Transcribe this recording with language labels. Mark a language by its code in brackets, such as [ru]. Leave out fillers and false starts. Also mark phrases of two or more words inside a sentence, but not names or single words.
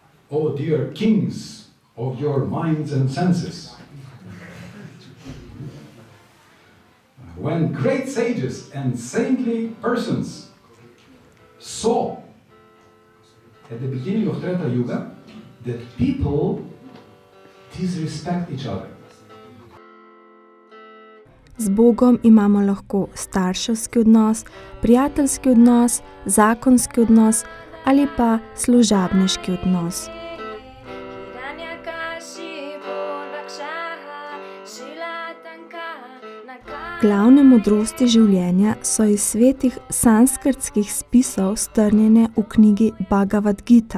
[en] O dear kings of your minds and senses. When great sages and saintly persons saw at the beginning of Treta Yuga that people disrespect each other. [sl] Z Bogom imamo lahko starševski odnos, prijateljski odnos, zakonski odnos ali pa služabniški odnos. Glavne modrosti življenja so iz svetih sanskritskih spisov strnjene v knjigi Bhagavad Gita.